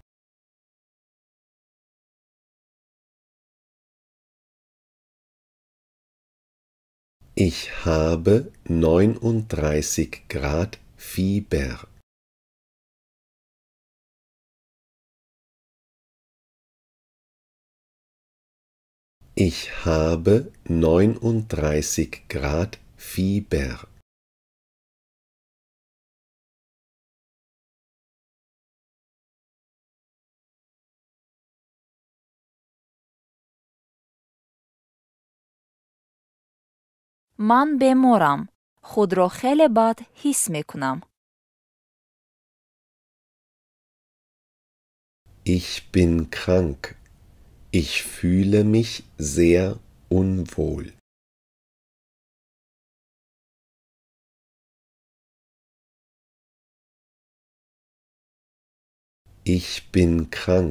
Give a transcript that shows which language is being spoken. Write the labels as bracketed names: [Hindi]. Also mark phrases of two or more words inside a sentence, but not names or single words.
[German] Ich habe 39 Grad Fieber. Ich habe 39 Grad Fieber. [Tajik] ман беморам. худро хеле бад ҳис мекунам. [German] Ich bin krank. Ich fühle mich sehr unwohl. Ich bin krank.